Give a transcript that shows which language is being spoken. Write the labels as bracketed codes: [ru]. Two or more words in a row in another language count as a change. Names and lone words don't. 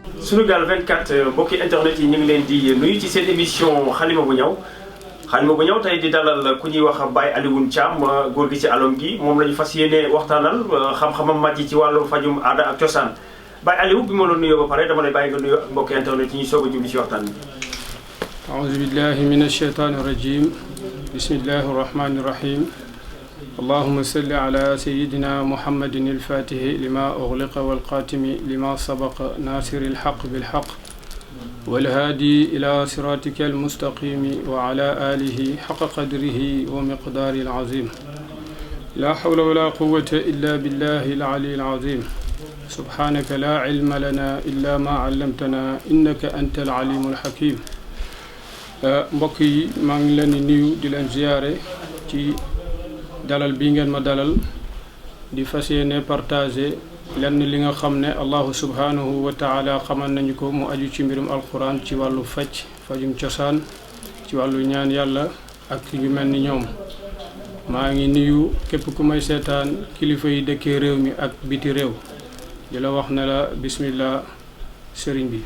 [wo] Sunugal 24 mbokki internet yi ñu ngi leen di nuyu ci seen émission xalima bu ñaw tey di dalal ku ñuy wax Baye Alioune Thiam góor gi ci alom gi moom la ñu fas yéene waxtaanal xam-xamam màcc ci wàllu fajum aada ak cosaan Baye Aliou bi ma la nuyoo ba pare dama lay bàyyi nga nuyoo ak mbokki internet yi ñuy soog a jubli ci waxtaan bi. [ar] أعوذ بالله من الشيطان الرجيم بسم الله الرحمن الرحيم اللهم صل على سيدنا محمد الفاتح لما أغلق والقاتم لما سبق ناصر الحق بالحق والهادي إلى صراطك المستقيم وعلى آله حق قدره ومقدار العظيم لا حول ولا قوة إلا بالله العلي العظيم سبحانك لا علم لنا إلا ما علمتنا إنك أنت العليم الحكيم [wo] mbokk yi maa ngi leen di nuyu di leen ziyaare ci dalal bi ngeen ma dalal di fas yéene partager lenn li nga xam ne [ar] الله سبحانه وتعالى [wo] xamal nañu ko mu aju ci mbirum alquran ci wàllu fajum cosaan ci wàllu ñaan yàlla ak yu mel ni ñoom maa ngi nuyu képp ku may seetaan kilifa yi dëkkee réew mi ak biti réew di la wax ne la bismillah sëriñ bi.